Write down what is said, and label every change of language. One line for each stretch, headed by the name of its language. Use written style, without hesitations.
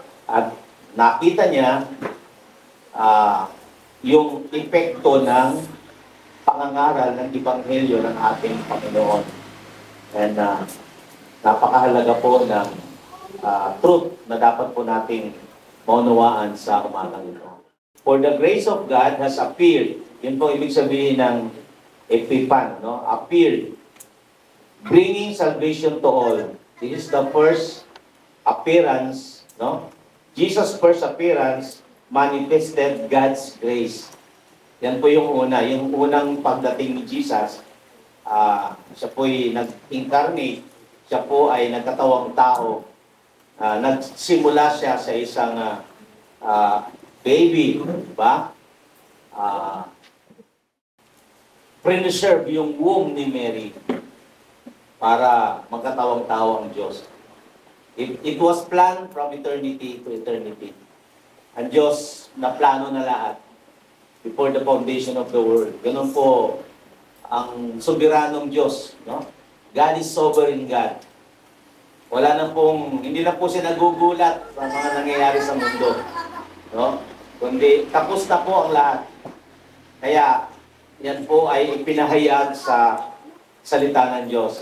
Filipino: At nakita niya yung epekto ng pangangaral ng Ebanghelyo ng ating Panginoon. And napakahalaga po ng truth na dapat po nating maunawaan sa umagang ito.
English: For the grace of God has appeared.
Filipino: Yun po ibig sabihin ng epipan, no?
English: Appeared. Bringing salvation to all. This is the first appearance, no? Jesus' first appearance manifested God's grace.
Filipino: Yan po yung una. Yung unang pagdating ni Jesus, siya po'y nag-incarnate, siya po ay nagkatawang tao. Nagsimula siya sa isang baby, ba? Preserve yung womb ni Mary para magkatawang tao ang Diyos.
English: It was planned from eternity to eternity.
Filipino: Ang Diyos na plano na lahat
English: before the foundation of the world.
Filipino: Ganun po ang soberanong Diyos, no?
English: God is sovereign God.
Filipino: Wala na pong, hindi na po siya nagugulat sa mga nangyayari sa mundo, no? Kundi tapos na po ang lahat. Kaya yan po ay ipinahayag sa salita ng Diyos.